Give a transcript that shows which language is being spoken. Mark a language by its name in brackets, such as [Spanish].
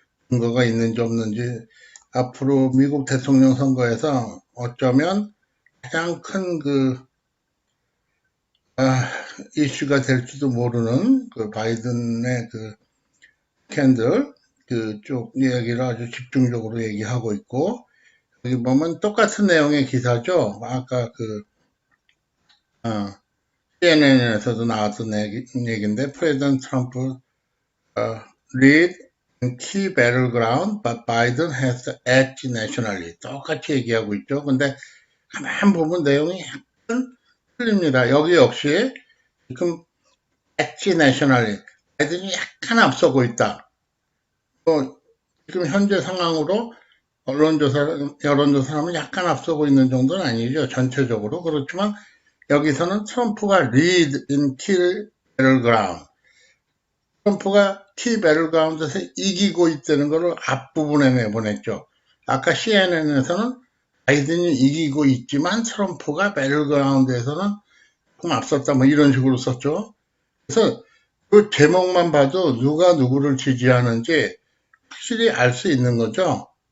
[Korean] 근거가 있는지 없는지 앞으로 미국 대통령 선거에서 어쩌면 가장 큰 이슈가 될지도 모르는 그 바이든의 그 스캔들 그쪽 이야기를 아주 집중적으로 얘기하고 있고, 여기 보면 똑같은 내용의 기사죠. 아까 CNN에서도 나왔던 얘기인데, 프레지던트 트럼프 [English] lead in key battleground, but Biden has the edge nationally. [Korean] 똑같이 얘기하고 있죠. 근데 가만 보면 내용이 약간 틀립니다. 여기 역시 지금 edge nationally, 바이든이 약간 앞서고 있다. 지금 현재 상황으로 여론조사라면 약간 앞서고 있는 정도는 아니죠. 전체적으로. 그렇지만 여기서는 트럼프가 [English] lead in key battleground. [Korean] 트럼프가 키 배틀그라운드에서 이기고 있다는 것을 앞부분에 내보냈죠. 아까 CNN에서는 바이든이 이기고 있지만 트럼프가 배틀그라운드에서는 조금 앞섰다 뭐 이런 식으로 썼죠. 그래서 그 제목만 봐도 누가 누구를 지지하는지 확실히 알 수 있는 거죠.